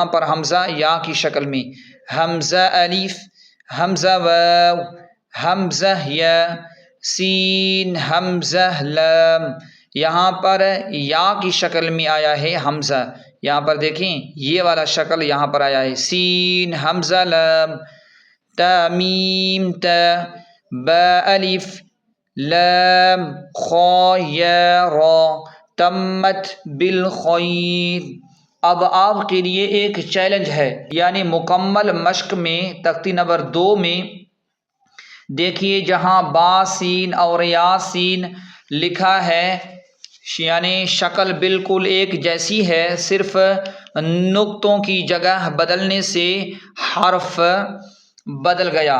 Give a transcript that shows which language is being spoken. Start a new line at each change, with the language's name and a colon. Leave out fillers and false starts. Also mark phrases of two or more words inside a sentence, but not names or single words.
Urdu: پر حمزہ یا کی شکل میں، حمزہ الف، حمزہ واو، حمزہ یا، سین حمزہ لام، یہاں پر یا کی شکل میں آیا ہے حمزہ، یہاں پر دیکھیں یہ والا شکل یہاں پر آیا ہے، سین حمزہ لام، تا میم تا، با الف، لام خا یا را،
Arabic: تمت بالخیر۔
Urdu: اب آپ کے لیے ایک چیلنج ہے، یعنی مکمل مشق میں تختی نمبر 2 میں دیکھیے جہاں با سین اور یا سین لکھا ہے، یعنی شکل بالکل ایک جیسی ہے، صرف نقطوں کی جگہ بدلنے سے حرف بدل گیا۔